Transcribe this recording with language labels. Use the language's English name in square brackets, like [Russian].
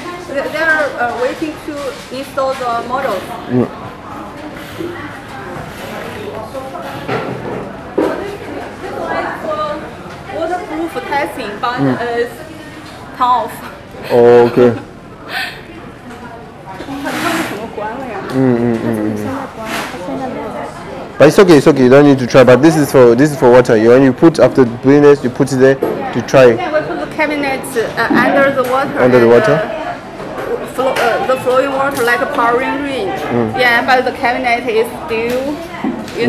[English] They're waiting to install the models. This one is for waterproof testing, but it's turn off. Oh, okay. [Chinese] 它为什么关了呀？它现在关了，它现在没有。 [English] But it's okay. You don't need to try. But this is for water. When you put after doing this, you put it there to try. Yeah, we put the cabinet under the water. Under the and, water? The flowing water like a pouring rain. Yeah, but the cabinet is still, you